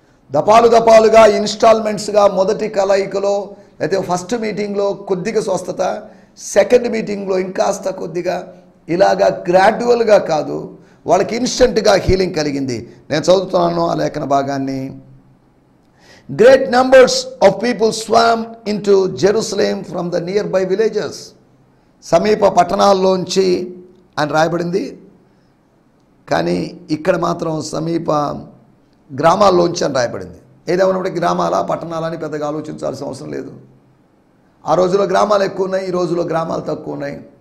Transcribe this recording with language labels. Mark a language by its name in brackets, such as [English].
[Telugu] దపాలు దపాలుగా, ఇన్స్టాల్మెంట్స్గా, మొదటి కలయికలో అయితే ఫస్ట్ మీటింగ్లో కొద్దిగా స్వస్థత, సెకండ్ మీటింగ్లో ఇంకాస్త కొద్దిగా, ఇలాగా గ్రాడ్యువల్గా కాదు, వాళ్ళకి ఇన్స్టెంట్గా హీలింగ్ కలిగింది. నేను చదువుతున్నాను ఆ లేఖన భాగాన్ని. [English] Great numbers of people swam into Jerusalem from the nearby villages. [Telugu] సమీప పట్టణాల్లోంచి అని రాయబడింది, కానీ ఇక్కడ మాత్రం సమీప గ్రామాల్లోంచి అని రాయబడింది. ఏదేమన్నప్పటికీ గ్రామాల పట్టణాలని అని పెద్దగా ఆలోచించాల్సిన అవసరం లేదు. ఆ రోజులో గ్రామాలు ఎక్కువ ఉన్నాయి, ఈ రోజులో గ్రామాలు తక్కువ ఉన్నాయి.